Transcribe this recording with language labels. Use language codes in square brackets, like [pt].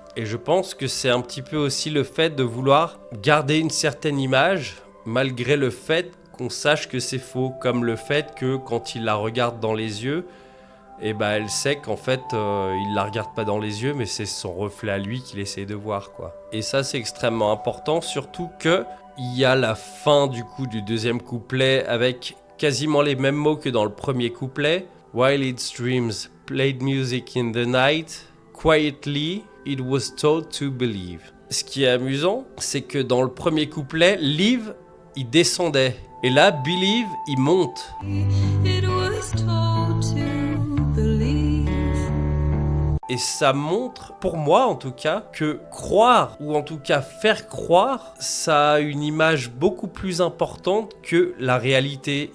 [fr] Et je pense que c'est un petit peu aussi le fait de vouloir garder une certaine image malgré le fait qu'on sache que c'est faux, comme le fait que quand il la regarde dans les yeux, elle sait qu'en fait il la regarde pas dans les yeux, mais c'est son reflet à lui qu'il essaie de voir quoi. Et ça c'est extrêmement important, surtout que il y a la fin du coup du deuxième couplet avec quasiment les mêmes mots que dans le premier couplet. [en] While its dreams played music in the night, quietly it was told to believe. [fr] Ce qui est amusant, c'est que dans le premier couplet, Live, il descendait. Et là, Believe, il monte. [en] It was told to believe. [fr] Et ça montre, pour moi en tout cas, que croire, ou en tout cas faire croire, ça a une image beaucoup plus importante que la réalité.